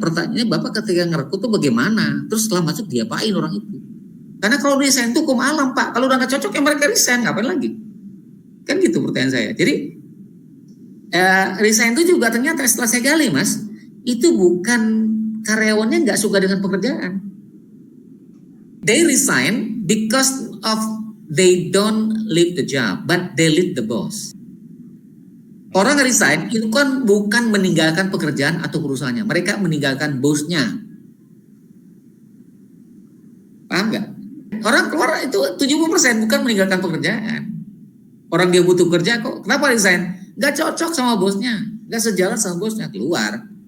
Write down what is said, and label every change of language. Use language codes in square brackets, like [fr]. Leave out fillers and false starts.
[id] Pertanyaannya, Bapak ketika ngerekrut tuh bagaimana? Terus setelah masuk diapain orang itu? Karena kalau resign itu hukum alam, Pak. Kalau udah nggak cocok ya mereka resign, ngapain lagi? Kan gitu pertanyaan saya. Jadi resign itu juga ternyata setelah saya gali, Mas, itu bukan karyawannya nggak suka dengan pekerjaan. [en] They resign because of they don't leave the job, but they leave the boss. [id] Orang resign itu kan bukan meninggalkan pekerjaan atau perusahaannya, mereka meninggalkan bosnya. Paham nggak? Orang keluar itu 70% bukan meninggalkan pekerjaan. Orang dia butuh kerja kok, kenapa resign? Nggak cocok sama bosnya, nggak sejalan sama bosnya, keluar.